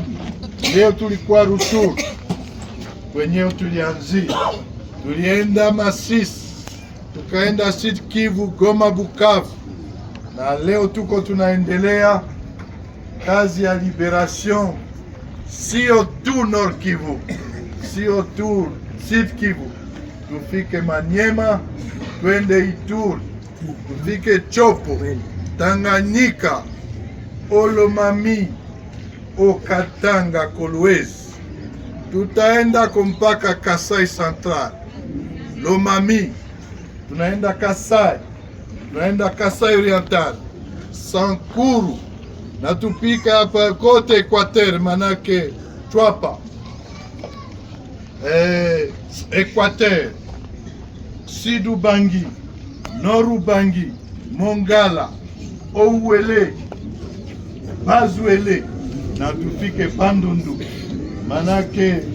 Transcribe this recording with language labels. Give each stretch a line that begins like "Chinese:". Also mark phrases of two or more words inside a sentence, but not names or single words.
Swahili: Leo tulikuwa Ruchuru kwenyewe, tulianzia tulienda Masisi, tukaenda Sud Kivu, Goma, Bukavu, na leo tuko tunaendelea kazi ya liberation, sio tu Nord Kivu, sio tu Sud Kivu, tufike Maniema, twende Ituri, tufike Chopo, Tanganyika, Olomami, Okatanga, Kolwezi, tutaenda mpaka Kasai Central, Lomami, tunaenda Kasai, tunaenda Kasai Oriental, Sankuru, na tupika hapa kote Equateur, manake Chwapa, Equateur, Sidu Bangi, Noru Bangi, Mongala, Ouele, Bazuele, na tufike Bandundu, manake